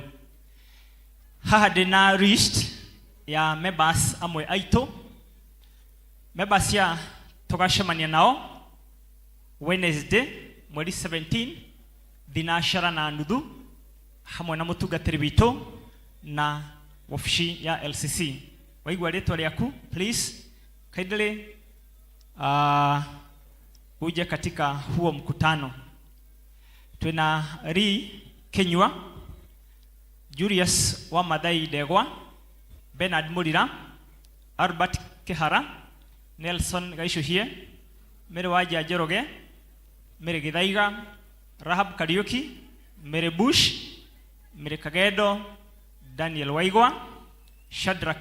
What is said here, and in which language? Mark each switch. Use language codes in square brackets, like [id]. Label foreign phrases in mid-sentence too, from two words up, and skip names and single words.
[ki] Haha ndĩna list ya members amwe aitũ, members ya tũgacemania nao Wednesday mweri 17 thinacara na nuthu hamwe na mũtungatĩri witũ na wabici ya LCC. Waigua rĩtwa rĩaku, [en] please kindly [sw] uje katika huo mkutano. Tuna Kenywa, Julius wa Mathai Degwa, Bernard Murira, Albert Kehara, Nelson Gaishuhie, Mere Waja Joroge, Mere Githaiga, Rahab Kariuki, Mere Bush, Mere Kagedo, Daniel Waigwa, Shadrack